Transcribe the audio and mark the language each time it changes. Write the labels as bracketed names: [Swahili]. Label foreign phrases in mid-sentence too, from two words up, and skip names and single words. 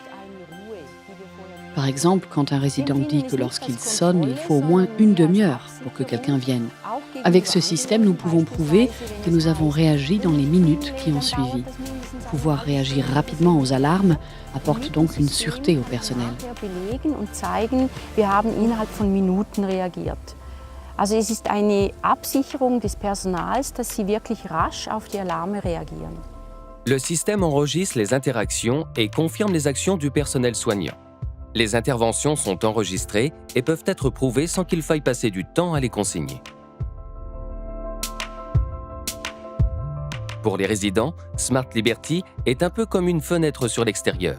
[French] Par exemple, quand un résident dit que lorsqu'il sonne, il faut au moins une demi-heure pour que quelqu'un vienne. Avec ce système, nous pouvons prouver que nous avons réagi dans les minutes qui ont suivi. Pouvoir réagir rapidement aux alarmes apporte donc une sûreté au personnel. [German] Also es ist eine Absicherung des Personals, dass sie wirklich rasch auf die Alarme reagieren. [French] Le système enregistre les interactions et confirme les actions du personnel soignant. Les interventions sont enregistrées et peuvent être prouvées sans qu'il faille passer du temps à les consigner. Pour les résidents, Smart Liberty est un peu comme une fenêtre sur l'extérieur.